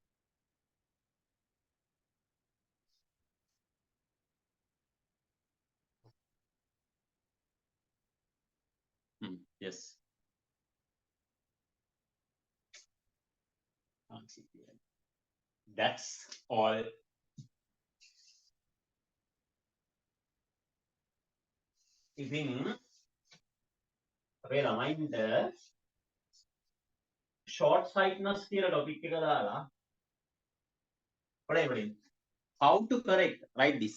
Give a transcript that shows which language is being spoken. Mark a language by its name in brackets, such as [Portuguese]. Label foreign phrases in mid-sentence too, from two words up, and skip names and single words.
[English] Yes. That's all. [Sinhala] ඉතින් අපේ ළමයින්ට [English] short sightedness [Sinhala] කියලා topic එක දාලා පොඩි [English] how to correct, write this.